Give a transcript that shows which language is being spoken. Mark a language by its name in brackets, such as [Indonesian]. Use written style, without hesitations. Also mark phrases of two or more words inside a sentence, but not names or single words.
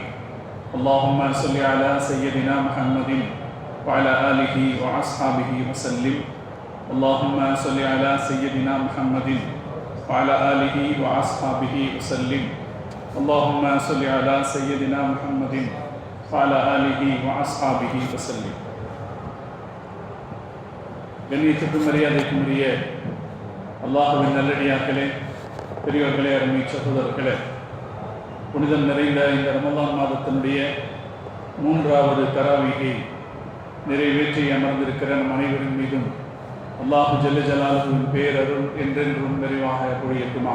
[Arabic] اللهم صل على سيدنا محمد وعلى آله وأصحابه وسلم. اللهم صل على سيدنا محمد وعلى آله وأصحابه وسلم. اللهم صل على سيدنا محمد وعلى آله وأصحابه وسلم. [Tamil] கண்ணியத்துக்கும் மரியாதைக்கும் உரிய அல்லாஹ்வின் நல்லடியார்களே, பெரியவர்களே, அருமை சகோதரர்களே, புனிதம் நிறைந்த இந்த ரமலான் மாதத்தினுடைய 3வது தராவீகை நிறைவேற்றி அமர்ந்திருக்கிற நம் அனைவரின் மீதும் [Arabic] الله جل جلاله [Tamil] பேரருள் என்றென்றும் நிறைவாக பொழியட்டுமாக.